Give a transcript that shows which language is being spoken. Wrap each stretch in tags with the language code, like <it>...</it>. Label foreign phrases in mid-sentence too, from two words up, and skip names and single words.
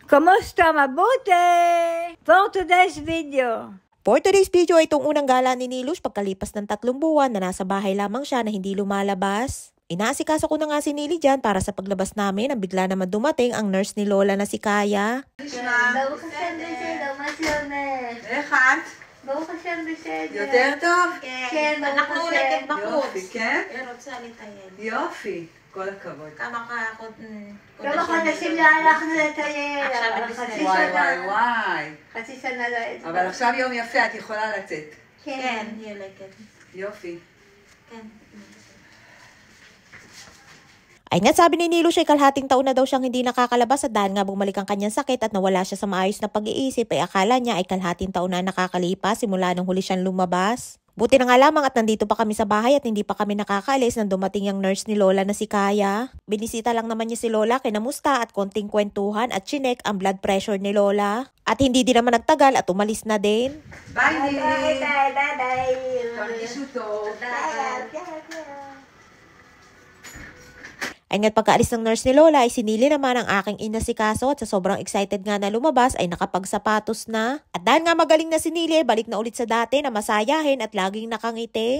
<tl>Kamusta? Mabuti!</tl> <en>For today's video. For today's video</en> <tl>ay itong unang gala ni Nilush pagkalipas ng 3 buwan na nasa bahay lamang siya na hindi lumalabas. Inaasikaso ko na nga si Nili dyan para sa paglabas namin nang bigla naman dumating ang nurse ni Lola na si Kaya.</tl> <he>ברוך השם בסדר, מה שלומך? איך את? ברוך השם בסדר. יותר טוב? כן, אנחנו ברוך הולכת השם. בחוץ. יופי, כן? היא רוצה לטייל. יופי, כל הכבוד. כמה כמה חודשים לא הלכנו לטייל, עכשיו אבל בסדר. חצי וואי וואי שנה. וואי. חצי שנה לא הייתי. אבל עכשיו יום יפה, את יכולה לצאת. כן, היא הולכת. יופי. כן.</he> <tl>Ay nga sabi ni Nilush ay kalahating taon na daw siyang hindi nakakalabas at dahil nga bumalik ang kanyang sakit at nawala siya sa maayos na pag-iisip ay akala niya ay kalahating taon na nakakalipas simula nung huli siyang lumabas. Buti na nga lamang at nandito pa kami sa bahay at hindi pa kami nakakaalis nang dumating yung nurse ni Lola na si Kaya. Binisita lang naman niya si Lola, kinamusta at konting kwentuhan at chinek ang blood pressure ni Lola. At hindi din naman nagtagal at umalis na din.</tl> <he>ביי ביי נילי. ביי ביי ביי. תרגישו טוב.</he> <tl>Ay nga't pagkaalis ng nurse ni Lola ay sinili naman ang aking inasikaso at sa sobrang excited nga na lumabas ay nakapagsapatos na. At dahil nga magaling na si Nili, balik na ulit sa dati na masayahin at laging nakangiti.</tl>